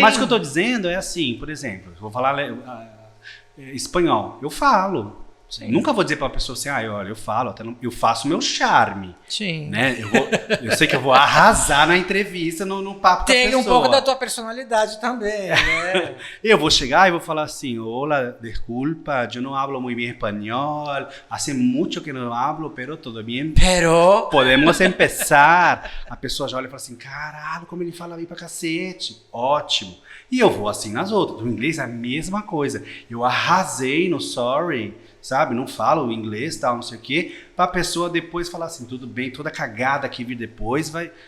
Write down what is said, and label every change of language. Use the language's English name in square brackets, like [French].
[Portuguese] Mas o que eu tô dizendo é assim, por exemplo, eu vou falar espanhol, eu falo. Sim. Nunca vou dizer para uma pessoa assim, olha, eu falo, eu faço o meu charme. Sim. Né? Eu sei que eu vou arrasar na entrevista, no papo da pessoa. Tem um pouco da tua personalidade também, né? Eu vou chegar e vou falar assim, [Spanish] hola, disculpa, yo no hablo muy bien español, hace mucho que no hablo, pero todo bien. Pero... Podemos empezar. [Portuguese] A pessoa já olha e fala assim, caralho, como ele fala bem pra cacete. Ótimo. E eu vou assim nas outras. No inglês é a mesma coisa. Eu arrasei no sorry, sabe? Não falo inglês, tal, não sei o quê, pra pessoa depois falar assim, tudo bem, toda cagada que vir depois vai...